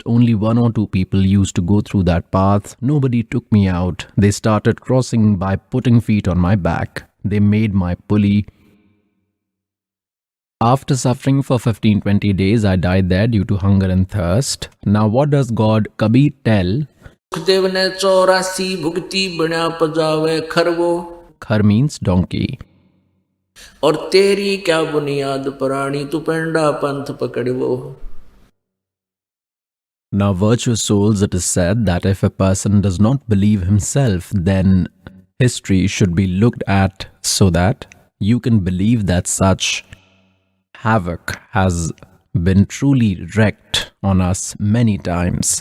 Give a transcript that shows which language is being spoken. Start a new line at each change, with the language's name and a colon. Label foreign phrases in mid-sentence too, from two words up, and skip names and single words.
English: Only 1 or 2 people used to go through that path. Nobody took me out. They started crossing by putting feet on my back. They made my pulley. After suffering for 15-20 days, I died there due to hunger and thirst. Now what does God Kabir tell?
Hindi: सुखदेव ने 84 भुगती बना पजावे खरवो.
English: Khar means donkey.
Hindi: और तेरी क्या बुनियाद प्राणी तू पेंडा पंथ पकड़वो.
English: Now, virtuous souls, it is said that if a person does not believe himself, then history should be looked at so that you can believe that such havoc has been truly wreaked on us many times.